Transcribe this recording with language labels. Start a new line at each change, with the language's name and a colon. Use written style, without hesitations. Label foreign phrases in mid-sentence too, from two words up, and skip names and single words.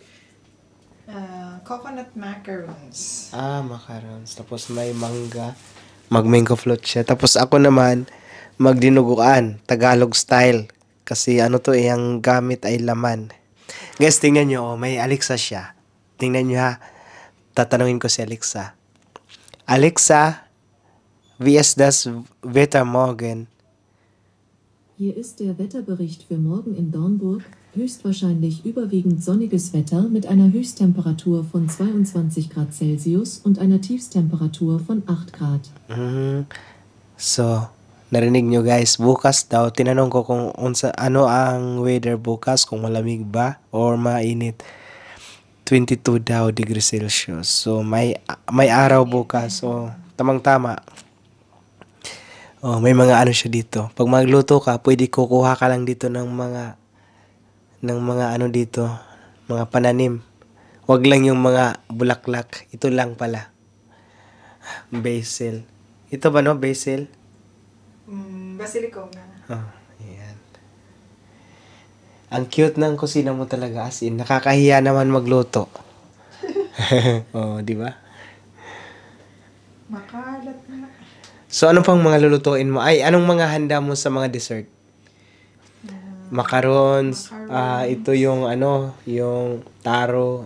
English: Coconut macarons.
Filipino: Macarons. Tapos may mangga. Mag-mango float siya. Tapos ako naman, magdinuguan.
English: Tagalog style.
Filipino: Kasi ano to, ang gamit ay laman. Guys, tingnan nyo. May Alexa siya. Tingnan nyo ha. Tatanungin ko si Alexa.
German: Alexa, wie ist das Wetter morgen? Hier ist der Wetterbericht für morgen in Dornburg. Höchstwahrscheinlich überwiegend sonniges Wetter mit einer Höchsttemperatur von 22 Grad Celsius und einer Tiefstemperatur von 8 Grad.
Filipino: So, narinig nyo guys, bukas daw, tinanong ko kung ano ang weather bukas, kung malamig ba or mainit. 22 daw
English: degrees Celsius.
Filipino: So, may araw bukas. So, tamang-tama. May mga ano siya dito. Pag magluto ka, pwede kukuha ka lang dito ng mga ano dito, mga pananim. Wag lang yung mga bulaklak. Ito lang pala. Basil. Ito ba no, basil? Basilicum na. Ayan. Ang cute ng kusina mo talaga,
English: as in.
Filipino: Nakakahiya naman magluto. Di ba? Makalat na. So, ano pang mga lulutuin mo? Anong mga handa mo sa mga dessert? Macarons. Ito yung yung taro.